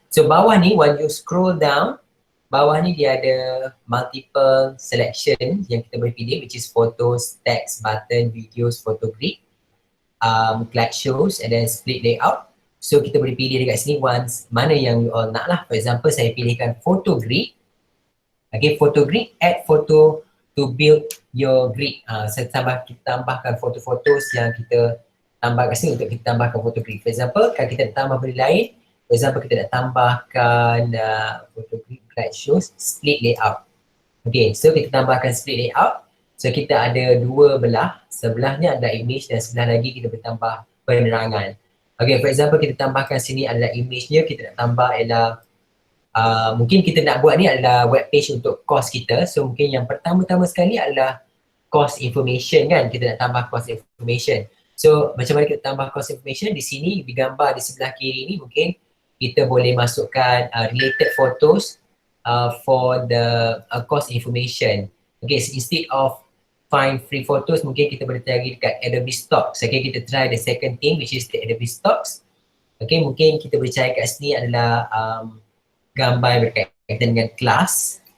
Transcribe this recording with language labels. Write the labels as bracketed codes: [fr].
[ms] So bawah ni, [en] when you scroll down, [ms] bawah ni dia ada multiple selection yang kita boleh pilih, [en] which is photos, text, button, videos, photo grid, slide shows and then split layout. [ms] So kita boleh pilih dekat sini once mana yang [en] you all [ms] nak lah. For example, saya pilihkan photo grid. [en] Okay, photo grid, add photo to build your grid. [ms] Kita tambahkan foto-foto yang kita tambah kat sini untuk kita tambahkan photo grid. [en] For example, [ms] kalau kita nak tambah benda lain, [en] for example [ms] kita nak tambahkan photo grid, slide shows, split layout. [en] Okay, so [ms] kita tambahkan split layout. So kita ada dua belah, sebelahnya adalah image dan sebelah lagi kita bertambah penerangan. Okay, [en] for example [ms] kita tambahkan sini adalah image-nya, kita nak tambah ialah mungkin kita nak buat ni adalah web page untuk course kita. So mungkin yang pertama-tama sekali adalah course information kan, kita nak tambah course information. So macam mana kita tambah course information? Di sini digambar di sebelah kiri ni mungkin kita boleh masukkan [en] related photos for the course information. Okay, so instead of find free photos, [ms] mungkin kita boleh cari dekat [en] Adobe Stocks. Okay, [ms] kita [en] try the second thing which is the Adobe Stocks. [ms] Okay, mungkin kita boleh cari kat sini adalah gambar berkaitan dengan kelas.